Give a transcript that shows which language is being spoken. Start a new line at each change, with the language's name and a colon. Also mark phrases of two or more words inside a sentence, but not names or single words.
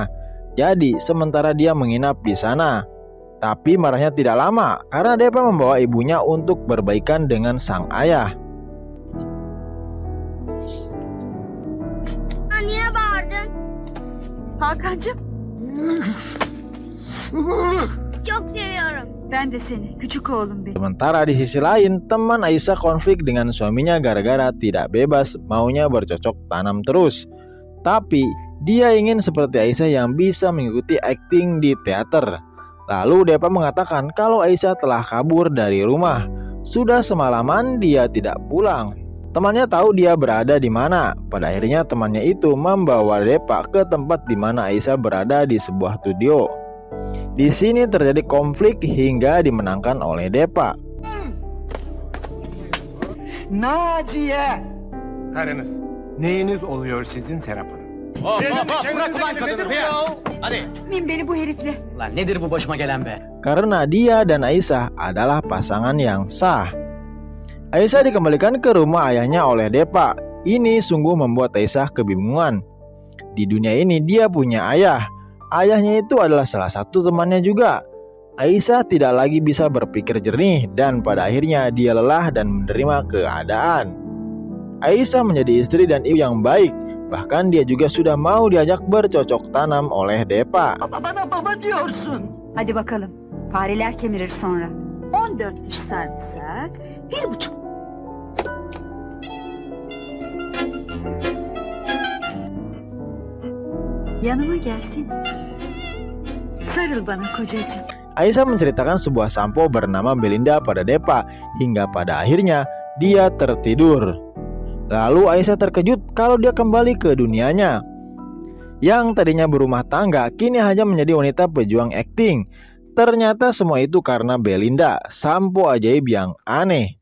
Indonesian: Jadi sementara dia menginap di sana. Tapi marahnya tidak lama karena Depa membawa ibunya untuk berbaikan dengan sang ayah.
Turkish: Niye bağırdın? Hakan'cığım Çok seviyorum. ben de seni küçük oğlum benim.
Indonesian: Sementara di sisi lain, teman Aisyah konflik dengan suaminya gara-gara tidak bebas maunya bercocok tanam terus. Tapi dia ingin seperti Aisyah yang bisa mengikuti akting di teater. Lalu Depa mengatakan kalau Aisyah telah kabur dari rumah. Sudah semalaman dia tidak pulang. Temannya tahu dia berada di mana. Pada akhirnya temannya itu membawa Depa ke tempat di mana Aisyah berada di sebuah studio. Di sini terjadi konflik hingga dimenangkan oleh Depa.
Turkish: Naciye! Karınız. Neyiniz oluyor sizin Serap Hanım? Bırak ulan kadını ya. Hadi. Min beni bu herifle. Lan nedir bu başıma gelen be?
Indonesian: Karena dia dan Aisyah adalah pasangan yang sah. Aisyah dikembalikan ke rumah ayahnya oleh Depa. Ini sungguh membuat Aisyah kebingungan. Di dunia ini dia punya ayah. Ayahnya itu adalah salah satu temannya juga. Aisyah tidak lagi bisa berpikir jernih dan pada akhirnya dia lelah dan menerima keadaan. Aisyah menjadi istri dan ibu yang baik. Bahkan dia juga sudah mau diajak bercocok tanam oleh Depa.
Turkish: Bana baba diyorsun. Hadi bakalım. Fareler kemirir sonra. 14 diş sarımsak, 1,5. Yanıma gelsin. Sarıl bana kocacığım.
Indonesian: Aisyah menceritakan sebuah sampo bernama Belinda pada Depa hingga pada akhirnya dia tertidur. Lalu Aisyah terkejut kalau dia kembali ke dunianya. Yang tadinya berumah tangga kini hanya menjadi wanita pejuang akting. Ternyata semua itu karena Belinda, sampo ajaib yang aneh.